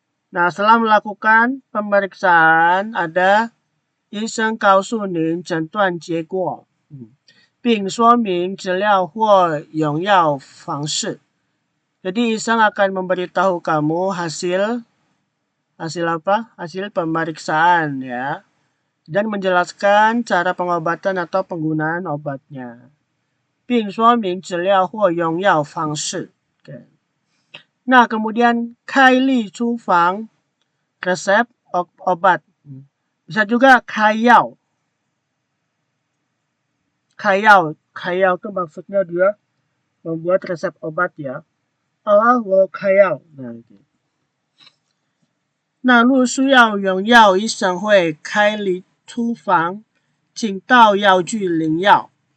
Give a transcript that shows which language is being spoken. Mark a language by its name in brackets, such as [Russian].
[Indonesian] Nah, setelah melakukan pemeriksaan, ada [Chinese] 医生告诉您诊断结果，并说明治疗或用药方式. [Indonesian] Jadi 医生 akan memberitahu kamu hasil apa? Hasil pemeriksaan ya. Dan menjelaskan cara pengobatan atau penggunaan obatnya. [Chinese] 并说明治疗或用药方式. Okay. [Indonesian] Nah, kemudian 开立处方 resep obat. Bisa juga 开药. 开药itu maksudnya dia membuat resep obat ya. [Chinese] wo 开药. Nah, 若需要用药，医生会开立处方，请到药局领药.